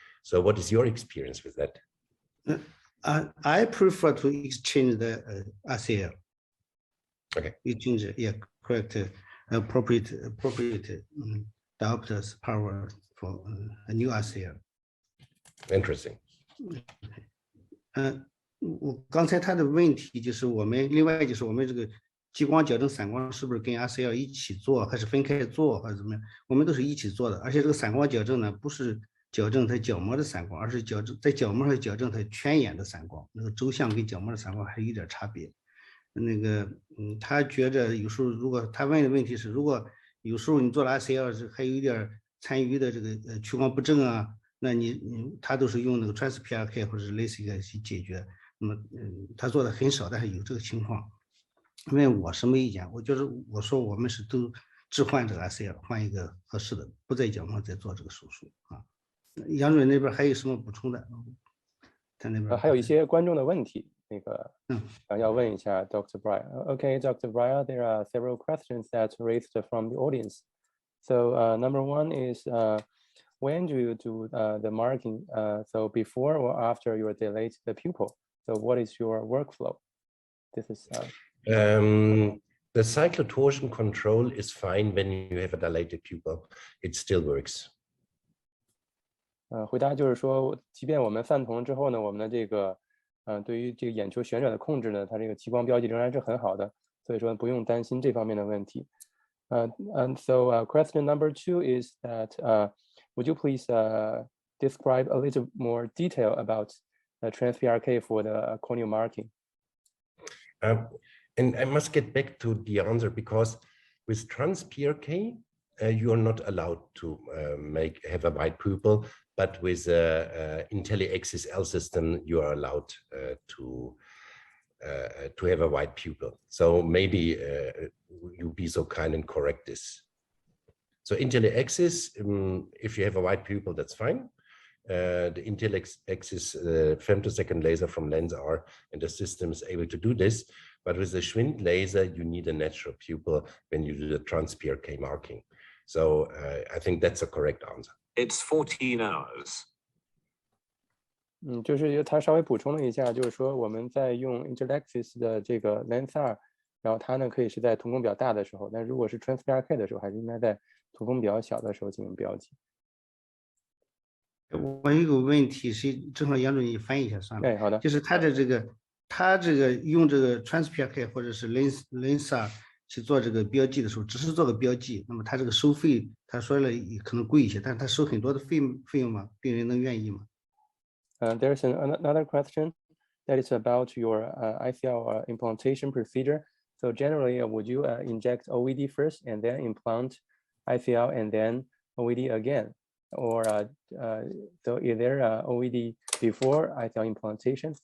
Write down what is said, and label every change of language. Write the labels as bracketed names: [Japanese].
[English] So what is your experience with that? I prefer to exchange the ICL. Okay. Exchange, yeah, correct, appropriate diopters power for a new ICL. Interesting. [Chinese] 我刚才他的问题就是另外就是我们这个激光矫正散光是不是跟 ICL 一起做，还是分开做，还是怎么样？我们都是一起做的，而且这个散光矫正呢，不是矫正它角膜的散光，而是在角膜上矫正它圈眼的散光，那个轴向跟角膜的散光还有一点差别。那个他觉着有时候如果他问的问题是，如果有时候你做了 ICL 还有一点残余的这个屈光不正啊，那他都是用那个 trans-PRK 或者是 LASIK 去解决。那么他做的很少，但是有这个情况。问我什么意见？我说我们是都置换这个 ICL， 换一个合适的，不在角膜再做这个手术啊。杨主任那边还有什么补充的？他那边还有一些观众的问题，那个要问一下 Dr. [English] Breyer. Okay, Dr. Breyer, there are several questions that raised from the audience. So number one is, when do you do the marking? So before or after you dilate the pupil? So what is your workflow? This is the cyclotorsion control is fine when you have a dilated pupil. It still works. [Chinese] 回答就是说，即便我们泛瞳之后呢，我们的这个对于这个眼球旋转的控制呢，它这个激光标记仍然是很好的，所以说不用担心这方面的问题。 [English] And so question number 2 is that would you please describe a little more detail about trans-PRK for the corneal marking? And I must get back to the answer, because with trans-PRK, you are not allowed to have a wide pupil, but with IntelliXSL system, you are allowed to have a wide pupil. So maybe you be so kind and correct this. So IntelliXS, if you have a wide pupil, that's fine. The IntelliXS femtosecond laser from LensR and the system is able to do this. But with the Schwind laser, you need a natural pupil when you do the trans-PRK marking. So I think that's a correct answer. It's 14 hours. [Chinese] 就是他稍微补充了一下，就是说我们在用 IntelliXS 的这个 LensR， 然后它呢可以是在瞳孔比较大的时候，但如果是 trans-PRK 的时候，还是应该在瞳孔比较小的时候进行标记。我有一个问题是，正好杨主任你翻译一下算了。哎，好的。就是他这个用这个 trans-PRK 或者是 LensR 去做这个标记的时候，只是做个标记，那么他这个收费，他说了可能贵一些，但是他收很多的费用吗？病人能愿意吗 [English] ？There's another question that is about your ICL implantation procedure. So generally, would you inject OVD first and then implant ICL and then OVD again? Or so is there OVD before ICL implantation?